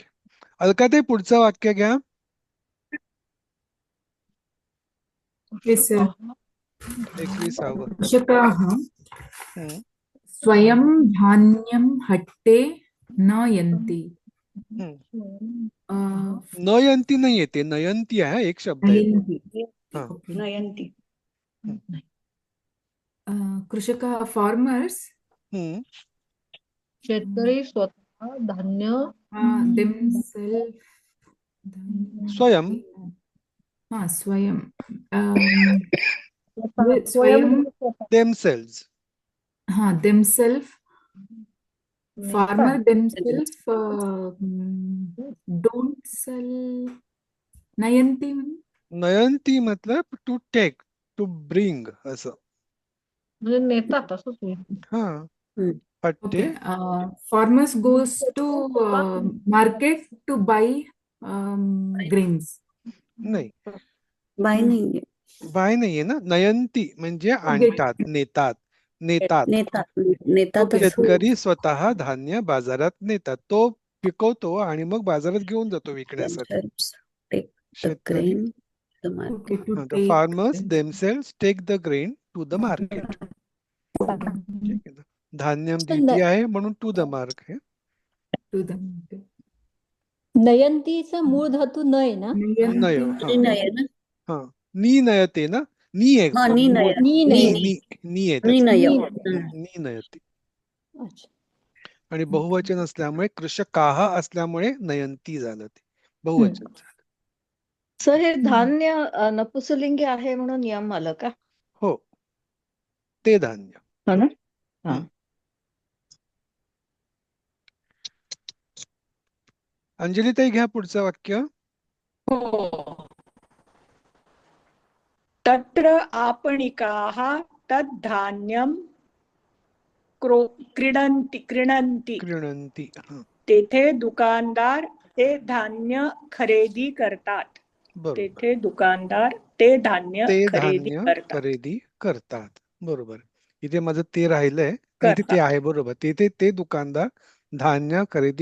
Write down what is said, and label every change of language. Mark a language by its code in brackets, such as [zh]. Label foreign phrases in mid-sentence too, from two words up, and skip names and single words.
[mr] अलकाताई पुढचं वाक्य घ्या. [en] Yes, sir. 21. [sa] कृषकाः हम्म. स्वयं धान्यं हट्टे न यन्ति. [mr] नयंती नाही येते, नयंती आहे, एक शब्द आहे. [sa] नयन्ति. [mr] हा. [sa] नयंती. कृषकाः फार्मर्स हम्म. [mr] शेतकरी स्वतः धान्य [en] themselves [sa] स्वयं. हा स्वयं स्वयं [en] themselves. हा themselves farmer themselves don't sell नयन्ति. [mr] नयंती मतलब [en] to take, to bring [mr] असं. म्हणजे नेतात असंच होईल. हा. हट्टे. [en] Farmers goes to market to buy grains. [mr] नाही, बाय नाहीये. बाय नाहीये ना. नयंती म्हणजे आणतात, नेतात. नेतात शेतकरी स्वतः धान्य बाजारात नेतात. तो पिकवतो आणि मग बाजारात घेऊन जातो विकण्यासाठी. शेतकरी, [en] the farmers themselves take the grain to the market. [mr] ठीक आहे ना. धान्यम द्वितीय आहे म्हणून [en] to the market. [mr] नयंतीचा मूळ धातू नय ना. नय. हा. नी नयते ना. नी आहे. नी नय. नी आहे त्याचं. नी नयते. अच्छा. आणि बहुवचन असल्यामुळे कृषकाः असल्यामुळे नयंती झालं, ते बहुवचन झालं. सर हे धान्य नपुसलिंगी आहे म्हणून यम आलं का? हो, ते धान्य. हो ना. हा. अंजलीताई घ्या पुढचं वाक्य. [sa] तत्र आपणिकाः तद्धान्यं क्रीणन्ति. क्रीणन्ति. [mr] हा. तेथे दुकानदार ते धान्य खरेदी करतात. बरोबर. तेथे दुकानदार ते धान्य ते खरेदी धान्य करतात. खरेदी करतात. बरोबर. इथे माझं ते राहिलंय आणि इथे ते करतात. आहे बरोबर. तिथे ते दुकानदार धान्य खरेदी